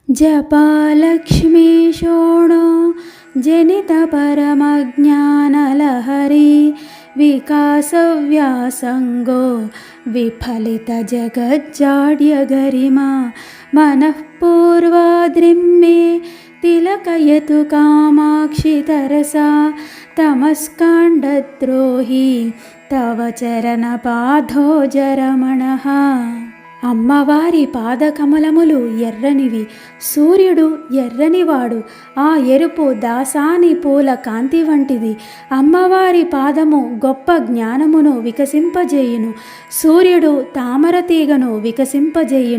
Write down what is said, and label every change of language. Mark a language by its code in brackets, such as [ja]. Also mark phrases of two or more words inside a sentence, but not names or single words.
[sa] जपालक्ष्मी शोणो जनितपरमज्ञानलहरी विकासव्यासङ्गो विफलितजगज्जाड्यगरिमा मनःपूर्वाद्रिं मे तिलकयतु कामाक्षि तरसा तमस्काण्डद्रोही तव चरणपादोजरमणः। [te] అమ్మవారి పాదకమలములు ఎర్రనివి, సూర్యుడు ఎర్రనివాడు, ఆ ఎరుపు దాసాని పూల కాంతి వంటిది. అమ్మవారి పాదము గొప్ప జ్ఞానమును వికసింపజేయును, సూర్యుడు తామర తీగను వికసింపజేయును.